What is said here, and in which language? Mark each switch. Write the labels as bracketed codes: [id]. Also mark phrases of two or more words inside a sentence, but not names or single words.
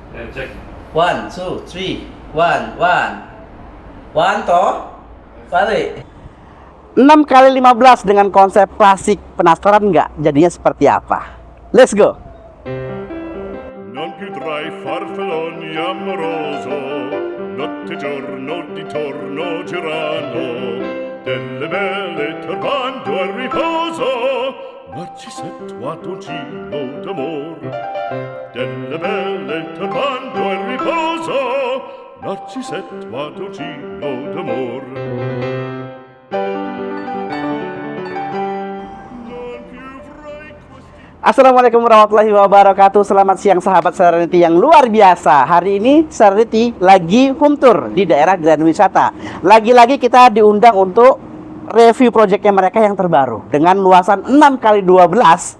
[id] Cek. 1, 2, 3, 1, 1. 1 toh? Balik. 6 kali 15 dengan konsep klasik. Penasaran nggak jadinya seperti apa? [en] Let's go. [it] Non più tra i farfalloni amoroso, notte e giorno di torno girano, delle belle turbando al riposo, Narcisetto ad un giro d'amor. Delle belle turbando al riposo, Narcisetto ad un giro d'amor. [ar] السلام عليكم ورحمة الله وبركاته. [id] Selamat siang sahabat Serenity yang luar biasa. Hari ini Serenity lagi [en] home tour [id] di daerah Grand Wisata. Lagi-lagi kita diundang untuk review proyeknya mereka yang terbaru dengan luasan 6x12.